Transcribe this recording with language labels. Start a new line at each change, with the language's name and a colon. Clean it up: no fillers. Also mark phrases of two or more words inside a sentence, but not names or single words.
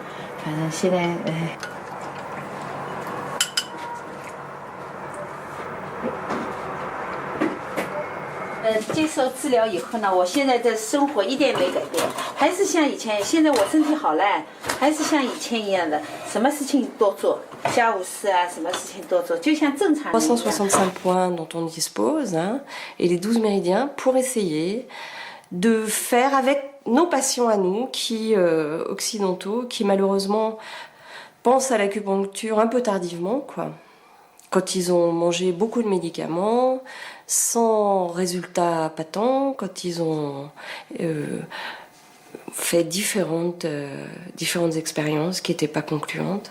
Chinese: 反正现在接受治疗以后呢，我现在的生活一点没改变，还是像以前。现在我身体好了，还是像以前一样的，什么事情多做，家务事啊，什么事情多做，就像正常人一样。
French: 365 points dont on dispose, hein, et les 12 méridiens pour essayer de faire avec nos patients à nous, qui occidentaux, qui malheureusement pensent à l'acupuncture un peu tardivement, quoi. Quand ils ont mangé beaucoup de médicaments, sans résultat patent, quand ils ont fait différentes expériences qui n'étaient pas concluantes.